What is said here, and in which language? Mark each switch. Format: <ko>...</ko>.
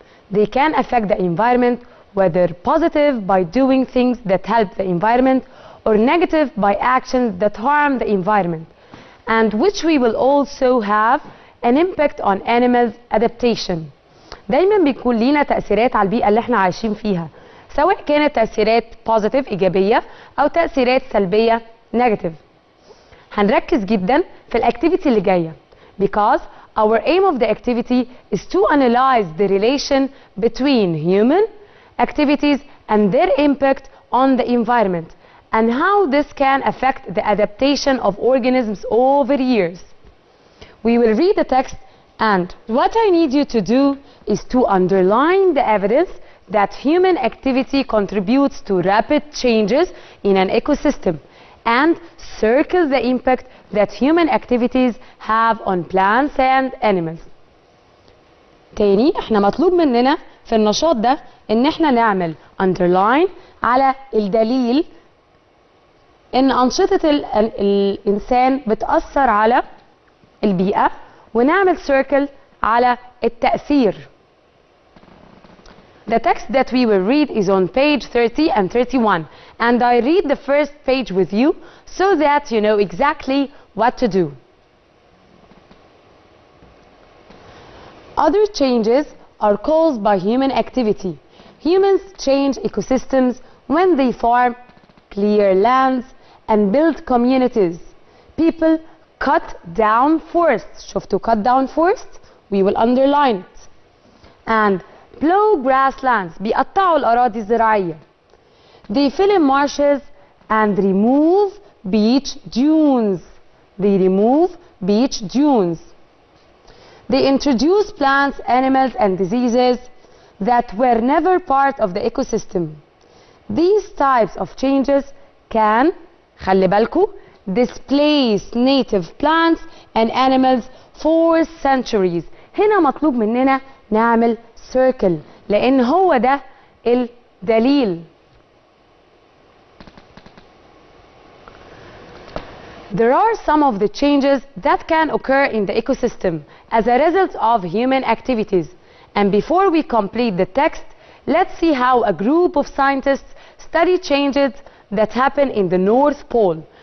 <en>They can affect the environment whether positive by doing things that help the environment or negative by actions that harm the environment, and which we will also have an impact on animals' adaptation.</en> <ar>دايما بيكون لينا تأثيرات على البيئة اللي احنا عايشين فيها. سواء كانت تأثيرات positive إيجابية أو تأثيرات سلبية negative. هنركز جدا في الاكتيفيتي اللي جاية</ar> <en>because our aim of the activity is to analyze the relation between human activities and their impact on the environment and how this can affect the adaptation of organisms over years. We will read the text, and what I need you to do is to underline the evidence that human activity contributes to rapid changes in an ecosystem and circle the impact that human activities have on plants and animals.</en> <ar>تاني احنا مطلوب مننا في النشاط ده ان احنا نعمل underline على الدليل ان انشطة الانسان بتأثر على البيئة ونعمل circle على التأثير.</ar> <en>The text that we will read is on page 30 and 31 and I read the first page with you so that you know exactly what to do. Other changes are caused by human activity. Humans change ecosystems when they farm, clear lands and build communities. People cut down forests.</en> <ar>شفتوا</ar> <en>cut down forests? We will underline it. And plow grasslands.</en> <ar>بيقطعوا الأراضي الزراعية.</ar> <en>They fill in marshes and remove beach dunes. They remove beach dunes. They introduce plants, animals and diseases that were never part of the ecosystem. These types of changes can,</en> <ar>خلي بالكوا,</ar> <en>displace native plants and animals for centuries.</en> <ar>هنا مطلوب مننا نعمل circle لأن هو ده الدليل.</ar> <en>There are some of the changes that can occur in the ecosystem as a result of human activities. And before we complete the text, let's see how a group of scientists study changes that happen in the North Pole.</en>